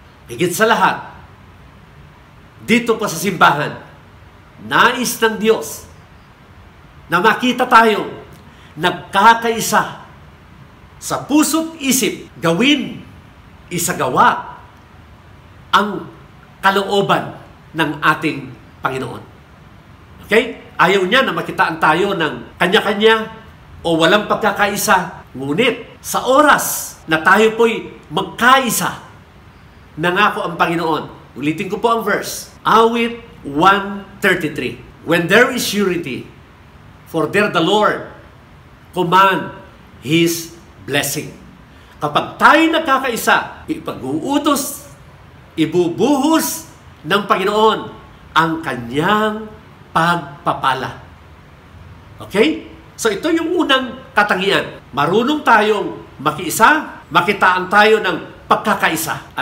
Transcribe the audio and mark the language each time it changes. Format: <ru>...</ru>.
<tl>Higit sa lahat, dito pa sa simbahan, nais ng Diyos na makita tayong nagkakaisa sa puso't isip, gawin, isagawa ang kalooban ng ating Panginoon. Okay? Ayaw niya na makitaan tayo ng kanya-kanya o walang pagkakaisa. Ngunit sa oras na tayo po'y magkaisa, nangako ang Panginoon. Ulitin ko po ang verse. Awit 133.</tl> <en>When there is unity, for there the Lord command His blessing.</en> <tl>Kapag tayo nagkakaisa, ipag-uutos, ibubuhos ng Panginoon ang kanyang pagpapala. Okay? So ito yung unang katangian. Marunong tayong makiisa, makitaan tayo ng pagkakaisa.</tl>